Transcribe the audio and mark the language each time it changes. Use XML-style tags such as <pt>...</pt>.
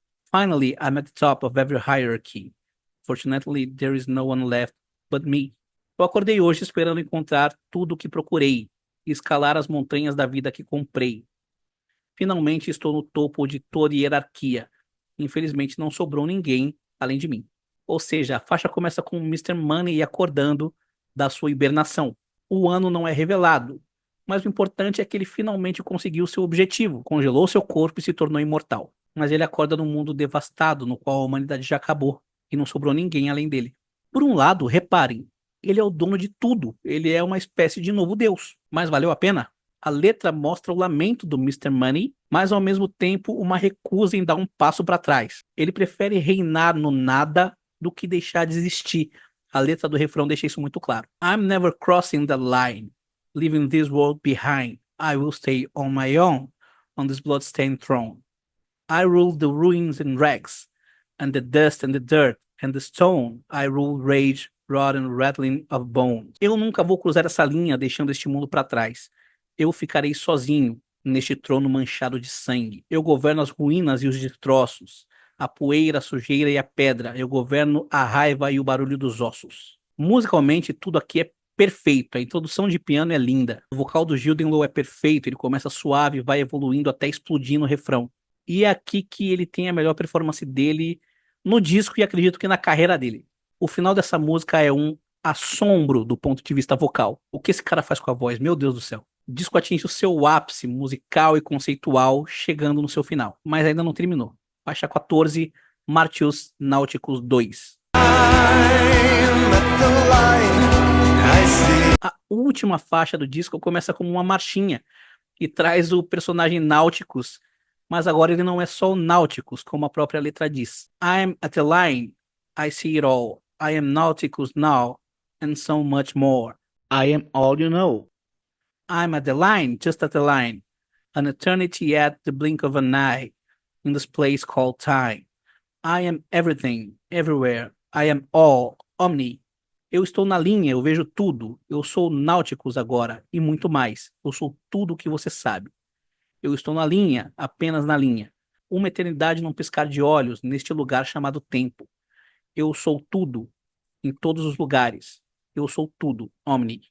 <en>Finally, I'm at the top of every hierarchy. Fortunately, there is no one left but me.</en> <pt>Eu acordei hoje esperando encontrar tudo o que procurei e escalar as montanhas da vida que comprei. Finalmente estou no topo de toda hierarquia. Infelizmente não sobrou ninguém além de mim. Ou seja, a faixa começa com o Mr. Money acordando da sua hibernação. O ano não é revelado, mas o importante é que ele finalmente conseguiu seu objetivo, congelou seu corpo e se tornou imortal. Mas ele acorda num mundo devastado, no qual a humanidade já acabou e não sobrou ninguém além dele. Por um lado, reparem, ele é o dono de tudo, ele é uma espécie de novo Deus. Mas valeu a pena? A letra mostra o lamento do Mr. Money, mas ao mesmo tempo uma recusa em dar um passo para trás. Ele prefere reinar no nada do que deixar de existir. A letra do refrão deixa isso muito claro.</pt> <en>I'm never crossing the line, leaving this world behind. I will stay on my own, on this blood-stained throne. I rule the ruins and wrecks, and the dust and the dirt and the stone. I rule rage, rot and rattling of bones.</en> <pt>Eu nunca vou cruzar essa linha deixando este mundo para trás. Eu ficarei sozinho neste trono manchado de sangue. Eu governo as ruínas e os destroços, a poeira, a sujeira e a pedra. Eu governo a raiva e o barulho dos ossos. Musicalmente, tudo aqui é perfeito. A introdução de piano é linda. O vocal do Gildan é perfeito. Ele começa suave e vai evoluindo até explodir no refrão. E é aqui que ele tem a melhor performance dele no disco e acredito que na carreira dele. O final dessa música é um assombro do ponto de vista vocal. O que esse cara faz com a voz? Meu Deus do céu. O disco atinge o seu ápice musical e conceitual, chegando no seu final. Mas ainda não terminou. Faixa 14, Martius Nauticus 2. A última faixa do disco começa como uma marchinha e traz o personagem Nauticus, mas agora ele não é só o Nauticus, como a própria letra diz.</pt> <en>I'm at the line, I see it all. I am Nauticus now, and so much more. I am all you know. I'm at the line, just at the line. An eternity at the blink of an eye, in this place called time. I am everything, everywhere. I am all, omni.</en> <pt>Eu estou na linha, eu vejo tudo. Eu sou Nauticus agora, e muito mais. Eu sou tudo o que você sabe. Eu estou na linha, apenas na linha. Uma eternidade num piscar de olhos, neste lugar chamado tempo. Eu sou tudo, em todos os lugares. Eu sou tudo, Omni.</pt>